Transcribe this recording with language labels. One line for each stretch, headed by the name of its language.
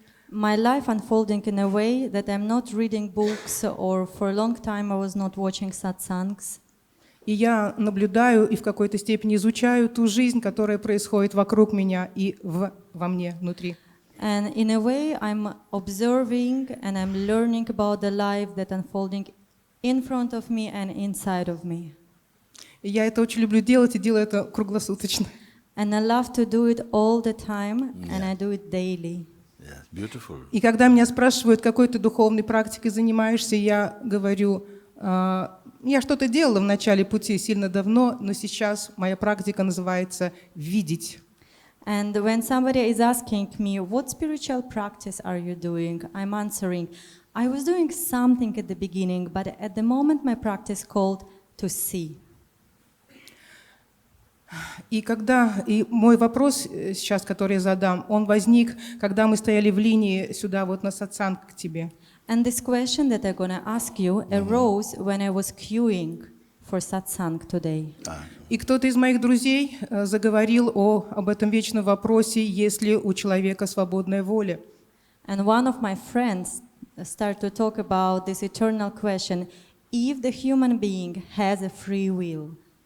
English: My life unfolding in a way that I'm not reading books, or for a long time I was not watching satsangs.
Russian: И я наблюдаю и в какой-то степени изучаю ту жизнь, которая происходит вокруг меня и во мне, внутри.
English: And in a way I'm observing and I'm learning about the life that unfolding in front of me and inside of me.
Russian: И я это очень люблю делать и делаю это круглосуточно.
English: And I love to do it all the time, and I do it daily. Yes, beautiful.
Russian: И когда меня спрашивают, какой ты духовной практикой занимаешься, я говорю, я что-то делала в начале пути сильно давно, но сейчас моя практика называется «видеть».
English: And when somebody is asking me, what spiritual practice are you doing? I'm answering, I was doing something at the beginning, but at the moment my practice called to see.
Russian: И мой вопрос сейчас, который я задам, он возник, когда мы стояли в линии сюда, вот на сатсанг к тебе.
English: And this question that I'm going to ask you arose when I was queuing for satsang today.
Russian: И кто-то из моих друзей заговорил об этом вечном вопросе, есть ли у человека свободная воля.
English: And one of my friends started to talk about this eternal question, if the human being has a free will.